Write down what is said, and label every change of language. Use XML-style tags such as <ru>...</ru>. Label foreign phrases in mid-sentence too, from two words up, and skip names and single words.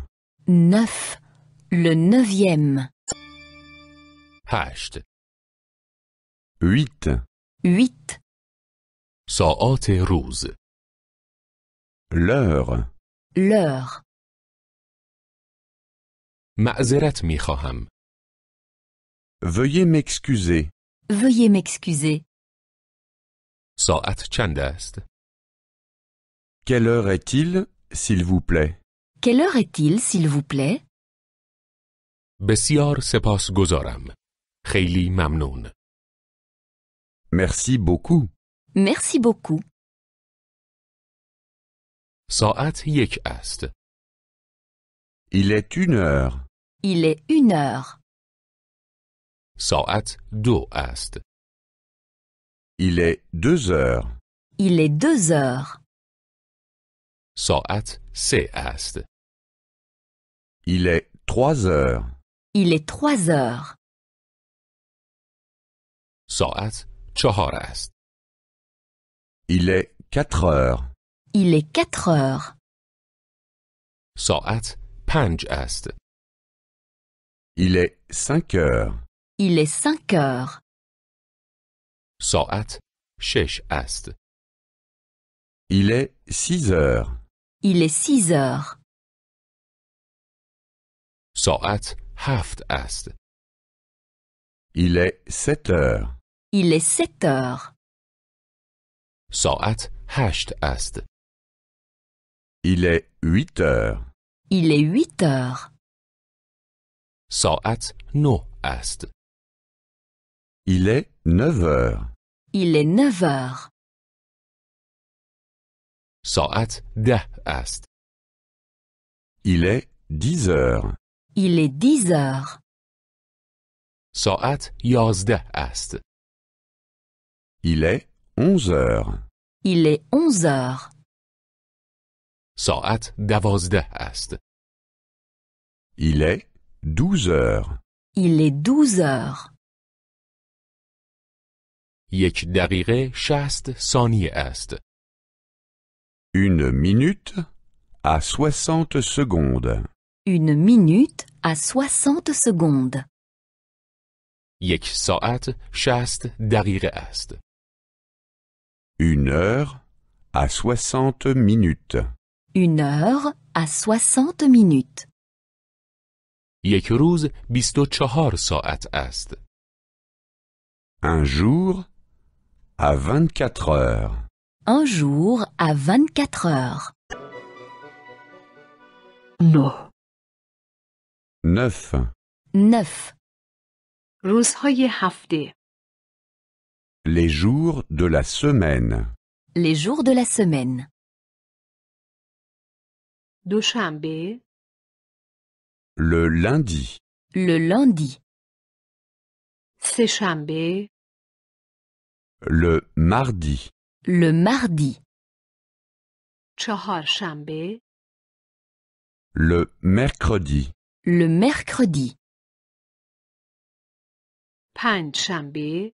<fr>9. Le neuvième. 8. 8. 8.</fr> <fa>ساعات روز.</fa> <fr>L'heure. L'heure.</fr> <fa>معذرت می خواهم.</fa> <fr>Veuillez m'excuser. Veuillez m'excuser.</fr> <fa>ساعت چند است؟</fa> <fr>Quelle heure est-il, s'il vous plaît? Quelle heure est-il, s'il vous plaît?</fr> <fa>بسیار سپاسگزارم. خیلی ممنون.</fa> <fr>Merci beaucoup. Merci beaucoup.</fr> <fa>ساعت 1 است.</fa> <fr>Il est 1 heure. Il est 1 heure.</fr> <fa>ساعت 2 است.</fa> <fr>Il est 2 heures. Il est 2 heures.</fr> <fa>ساعت 3 است.</fa> <fr>Il est 3 heures. Il est 3 heures.</fr> <fa>ساعت 4 است.</fa> <fr>Il est 4 heures. Il est 4 heures.</fr> <fa>ساعت 5 است.</fa> <fr>Il est 5 heures. Il est 5 heures.</fr> <fa>ساعت 6 است.</fa> <fr>Il est 6 heures. Il est 6 heures.</fr> <fa>ساعت 7 است.</fa> <fr>Il est 7 heures. Il est 7 heures.</fr> <fa>ساعت 8 است.</fa> <fr>Il est 8 heures. Il est 8 heures.</fr> <fa>ساعت 9 است.</fa> <fr>Il est 9 heures. Il est 9 heures.</fr> <fa>ساعت 10 است.</fa> <fr>Il est 10 heures. Il est 10 heures.</fr> <fa>ساعت 11 است.</fa> <fr>Il est 11 heures. Il est 11 heures.</fr> <fa>ساعت 12 است.</fa> <fr>Il est 12 heures. Il est 12 heures.</fr> <fa>1 دقیقه 60 ثانیه است.</fa> <fr>1 minute à 60 secondes. 1 minute à 60 secondes.</fr> <fa>1 ساعت 60 دقیقه است.</fa> <fr>1 heure à 60 minutes. 1 heure à 60 minutes.</fr> <fa>1 روز 24 ساعت است.</fa> <fr>Un jour à 24 heures. Un jour à 24 heures.</fr> <fa>9</fa> <fr>9. 9.</fr> <fa>روزهای هفته</fa> <fr>Les jours de la semaine. Les jours de la semaine.</fr> <fa>دوشنبه</fa> <fr>Le lundi. Le lundi.</fr> <fa>سه‌شنبه</fa> <fr>Le mardi. Le mardi.</fr> <fa>چهارشنبه</fa> <fr>Le mercredi. Le mercredi.</fr> <fa>پنجشنبه</fa>